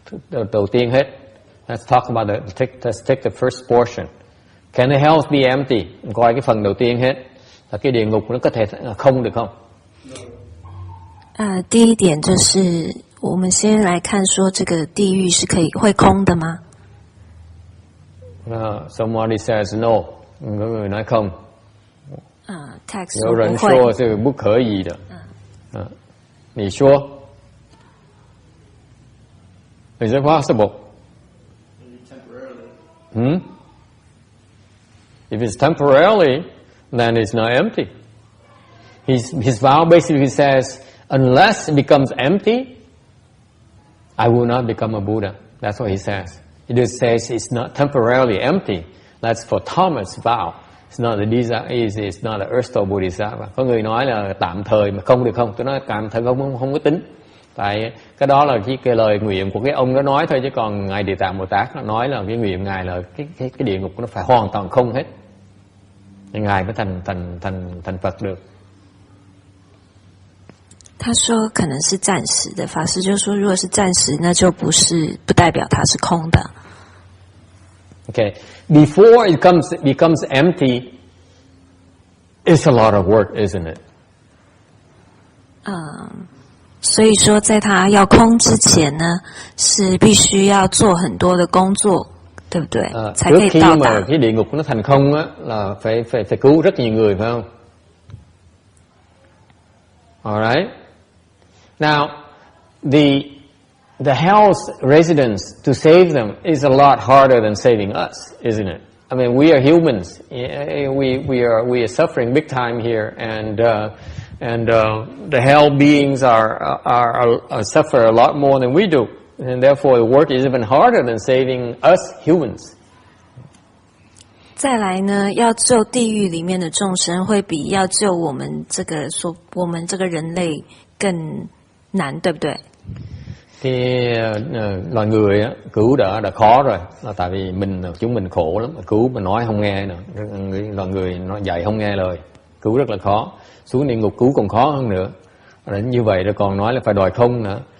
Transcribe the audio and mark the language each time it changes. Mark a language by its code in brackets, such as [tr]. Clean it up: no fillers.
[vi] Đầu tiên hết, [en] let's talk about let's take the first portion. Can the hells be empty? [vi] Coi cái phần đầu tiên hết, là cái địa ngục nó có thể không được không? [zh] 第一点就是我们先来看说这个地狱是会空的吗？ [en] Somebody says no, [vi] có người nói không. Text [zh] 有人说是不可以的。你说 [en] Is it possible? Temporarily. If it's temporarily, then it's not empty. His vow basically says, unless it becomes empty, I will not become a Buddha. That's what he says. He just says it's not temporarily empty. That's for Thomas' vow. It's not the Earth Store Bodhisattva. [vi] Có người nói là tạm thời mà không được không? Tôi nói tạm thời không có tính. Tại cái đó là cái lời nguyện của cái ông đó nói thôi, chứ còn Ngài Địa Tạng Bồ Tát nó nói là cái nguyện Ngài là cái địa ngục nó phải hoàn toàn không hết. Thì Ngài mới thành Phật được. [zh] 他说可能是暂时的，法师就说如果是暂时，那就不代表它是空的。 [en] Okay, before it becomes empty, it's a lot of work, isn't it? [zh] 所以说在它要空之前呢，是必须要做很多的工作。对不对？才可以到达。 [vi] trước khi mà cái địa ngục nó thành không á, là phải cứu rất nhiều người, phải không? [en] Alright. Now, the hell's residents, to save them is a lot harder than saving us, isn't it? I mean, we are humans. We are suffering big time here, and the hell beings are suffer a lot more than we do, and therefore the work is even harder than saving us humans. [zh] 再来呢，要救地狱里面的众生，会比要救我们这个人类更难，对不对？ [vi] Thì loài người á, cứu đã khó rồi, là tại vì chúng mình khổ lắm, cứu mà nói không nghe nữa, loài người nó dạy không nghe lời, cứu rất là khó, xuống địa ngục cứu còn khó hơn nữa, đến như vậy rồi còn nói là phải đòi không nữa.